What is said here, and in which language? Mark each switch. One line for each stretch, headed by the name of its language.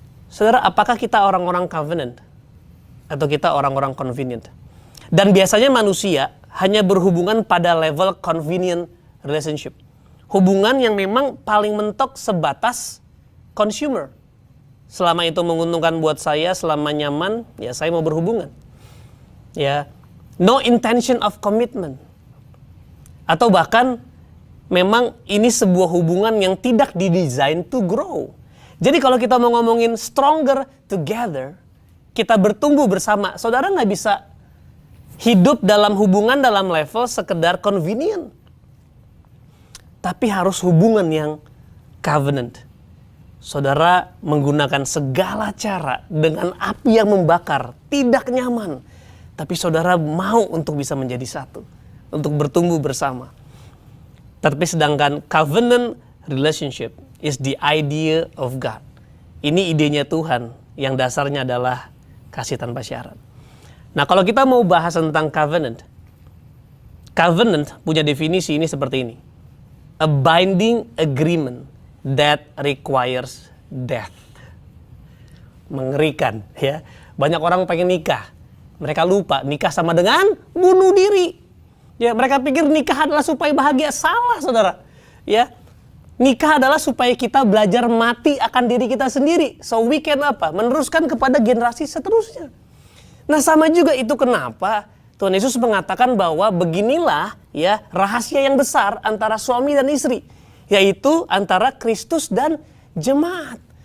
Indonesian: Saudara, apakah kita orang-orang covenant? Atau kita orang-orang convenient? Dan biasanya manusia hanya berhubungan pada level convenient relationship. Hubungan yang memang paling mentok sebatas consumer. Selama itu menguntungkan buat saya, selama nyaman, ya saya mau berhubungan. Ya,
English: no intention of commitment.
Indonesian: Atau bahkan memang ini sebuah hubungan yang tidak didesain
English: to grow.
Indonesian: Jadi kalau kita mau ngomongin
English: stronger together,
Indonesian: kita bertumbuh bersama, saudara nggak bisa hidup dalam hubungan dalam level sekedar convenient. Tapi harus hubungan yang covenant. Saudara menggunakan segala cara dengan api yang membakar, tidak nyaman. Tapi saudara mau untuk bisa menjadi satu, untuk bertumbuh bersama. Tapi sedangkan
English: covenant relationship is the idea of God.
Indonesian: Ini idenya Tuhan yang dasarnya adalah kasih tanpa syarat. Nah, kalau kita mau bahas tentang covenant punya definisi ini seperti ini.
English: A binding agreement that requires death.
Indonesian: Mengerikan, ya. Banyak orang pengen nikah. Mereka lupa nikah sama dengan bunuh diri. Ya, mereka pikir nikah adalah supaya bahagia. Salah, saudara. Ya. Nikah adalah supaya kita belajar mati akan diri kita sendiri.
English: So we can
Indonesian: apa? Meneruskan kepada generasi seterusnya. Nah, sama juga itu kenapa Tuhan Yesus mengatakan bahwa beginilah ya rahasia yang besar antara suami dan istri, yaitu antara Kristus dan jemaat.